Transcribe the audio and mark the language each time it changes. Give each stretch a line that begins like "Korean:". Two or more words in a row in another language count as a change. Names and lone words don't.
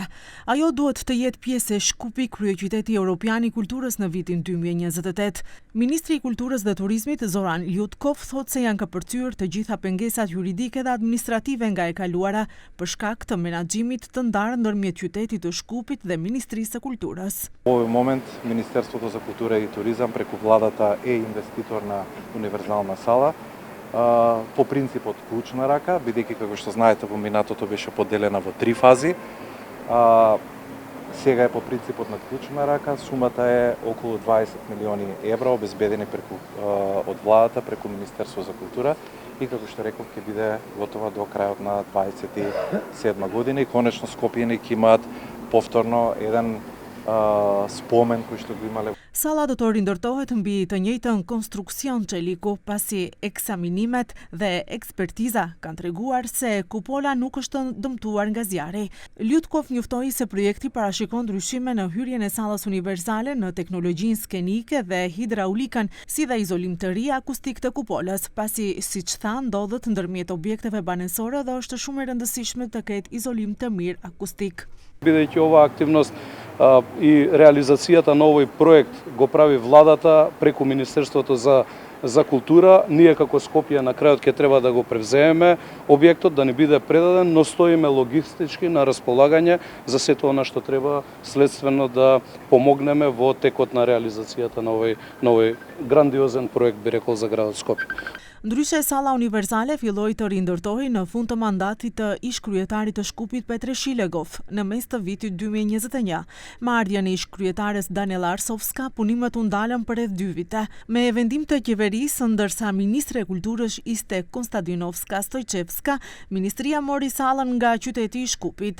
Albanian: Ajo duhet të jetë pjesë e shkupi kryeqyteti evropian i kulturës në vitin 2028. Ministri i Kulturës dhe Turizmit Zoran Ljutkov thotë se janë kapërcyer të gjitha pengesat juridike dhe administrative nga e kaluara për shkak të menaxhimit të ndarë ndërmjet qytetit të Shkupit dhe Ministrisë së Kulturës.
Macedonian: Во овој момент Министерството за култура и туризам преку владата е инвеститор на универзална сала по принципот клучна рака, бидејќи како што знаете во минатото беше поделена во 3 фази. Сега е по принципот на клучна рака, сумата е околу 20 милиони евра обезбедени од владата преку Министерство за култура и како што реков ќе биде готова до крајот на 27 година и конечно Скопјани ќе имаат повторно еден spomen кој што го имале.
Albanian: Salla do të rindërtohet mbi të njëjtën konstruksion çeliku, pasi eksaminimet dhe ekspertiza kanë treguar se kupola nuk është dëmtuar nga zjarri. Ljutkov njoftoi se projekti parashikon ndryshime në hyrjen e sallës universale në teknologjinë skenike dhe hidraulikën, si dhe izolim të ri akustik të kupolës, pasi siç tha ndodhet ndërmjet objekteve banesore dhe është shumë e rëndësishme të ketë izolim të mirë akustik.
Macedonian: Бидејќи ова активност и реализацијата на овој проект го прави владата преку Министерството за култура, ние како Скопје на крајот ќе треба да го превземеме објектот, да не биде предаден, но стоиме логистички на располагање за сето она што треба следствено да помогнеме во текот на реализацијата на овој грандиозен проект, би рекол, за градот Скопје.
Albanian: Ndryshe, salla universale filloi të rindërtohej në fund të mandatit të ish-kryetarit të Shkupit Petre Shilegov në mes të vitit 2021. Me ardhjen e ish-kryetares Daniela Arsovska, punimet u ndalën për rreth 2 vite. Me vendim të qeverisë, ndërsa ministre e kulturës ishte Konstantinovska Stojçevska, ministria mori sallën nga qyteti i Shkupit.